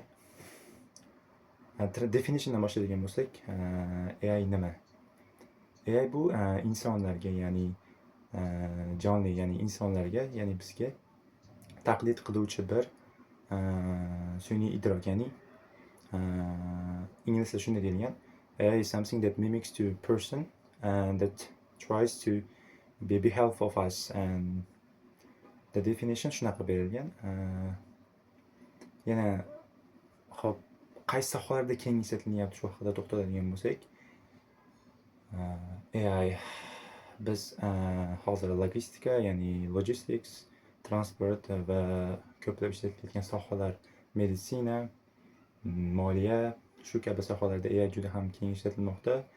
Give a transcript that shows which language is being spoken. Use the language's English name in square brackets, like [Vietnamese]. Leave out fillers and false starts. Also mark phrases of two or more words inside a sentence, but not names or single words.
[Uzbek] Definitiondan boshladigan bo'lsak, AI nima? AI bu insonlarga, ya'ni jonli, ya'ni insonlarga, ya'ni bizga taqlid qiluvchi bir sun'iy idrok, ya'ni inglizda shunday deyilgan. [English] AI is something that mimics to a person and that tries to be half of us, and the definition [Uzbek] shunaqa berilgan. Yana xo'p, qaysi sohalarda keng ishlatilyapti shu haqida to'xtaladigan bo'lsak, AI biz hozir logistika, ya'ni logistics, transport va ko'plab ishlatilayotgan sohalar, meditsina, moliya, shu kabi sohalarda AI juda ham keng ishlatilmoqda.